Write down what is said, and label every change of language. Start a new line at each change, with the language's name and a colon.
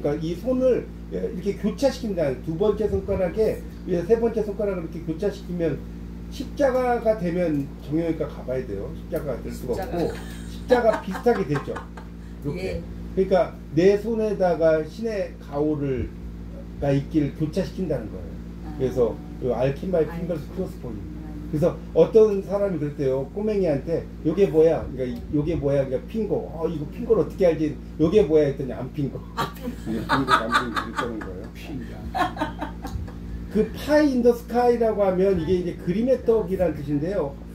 Korean: 그러니까 이 손을 이렇게 교차시킨다. 두 번째 손가락에 세 번째 손가락을 이렇게 교차시키면 십자가가 되면 정형외과 가봐야 돼요. 십자가가 될 수가 없고 십자가 비슷하게 되죠. 이렇게. 예. 그러니까 내 손에다가 신의 가오가 있기를 교차시킨다는 거예요. 그래서
English: I'll keep my fingers crossed for you.
Korean: 그래서 어떤 사람이 그랬대요. 꼬맹이한테 요게 뭐야? 그러니까 요게 뭐야? 그러니까 핑거. 이거 핑거를 어떻게 알지? 요게 뭐야? 했더니 안 핑거. 핑거 안 핑거 그랬다는 거예요. 그 파이 인더 스카이라고 하면 이게 이제 그림의 떡이라는 뜻인데요.